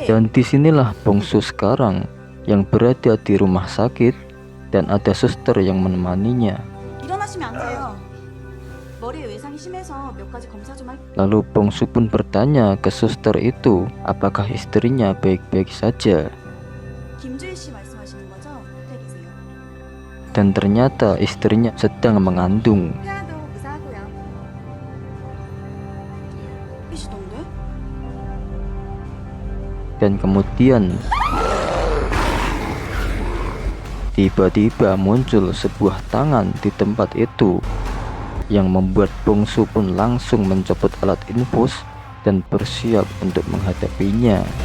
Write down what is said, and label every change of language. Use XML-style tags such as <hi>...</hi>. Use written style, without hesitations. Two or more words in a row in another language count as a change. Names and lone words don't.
<id>Dan disinilah Bongsu sekarang yang berada di rumah sakit dan ada suster yang menemaninya.</id> <ko>일어나시면 안 돼요. 머리에 외상이 심해서 몇 가지 검사 좀 할.</ko> <id>Lalu Bongsu pun bertanya ke suster itu apakah istrinya baik-baik saja.</id> <ko>김주희 씨 말씀하시는 거죠? 호텔이세요.</ko> <id>Dan ternyata istrinya sedang mengandung.</id> <ko>태아도 무사하고요. 이시던데?</ko> <id>Dan kemudian tiba-tiba muncul sebuah tangan di tempat itu yang membuat Bongsu pun langsung mencopot alat infus dan bersiap untuk menghadapinya.</id>